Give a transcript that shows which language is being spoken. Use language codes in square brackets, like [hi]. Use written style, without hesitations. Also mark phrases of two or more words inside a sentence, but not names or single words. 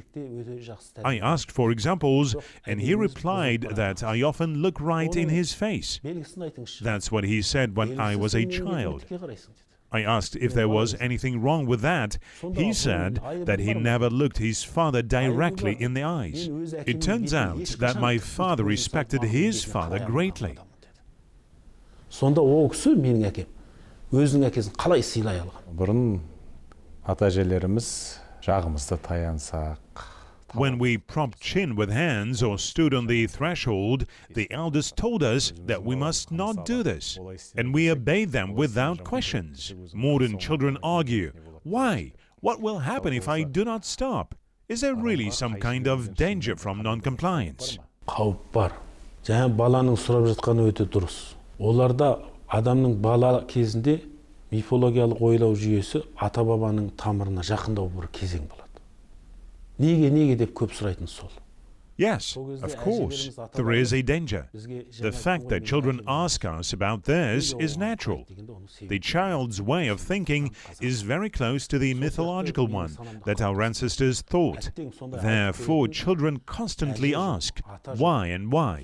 [en] I asked for examples, and he replied that I often look right in his face. That's what he said when I was a child. I asked if there was anything wrong with that. He said that he never looked his father directly in the eyes. It turns out that my father respected his father greatly. [kk] Сонда ол кісі менің әкем өзінің әкесін қалай сыйлай алған? Бұрын ата-әжелеріміз жағымызды таянсақ. [en] When we propped chin with hands or stood on the threshold, the elders told us that we must not do this, and we obeyed them without questions. Modern children argue, "Why? What will happen if I do not stop? Is there really some kind of danger from non-compliance?" [kk] Қауіп бар. Жаңа баланың сұрап жатқаны өте дұрыс. Оларда адамның бала кезінде мифологиялық ойлау жүйесі ата-бабаның тамырына жақындау бір кезең болады. Неге деп көп сұрайтын сол. [en] Yes, of course, there is a danger. The fact that children ask us about this is natural. The child's way of thinking is very close to the mythological one that our ancestors thought. Therefore, children constantly ask, why and why?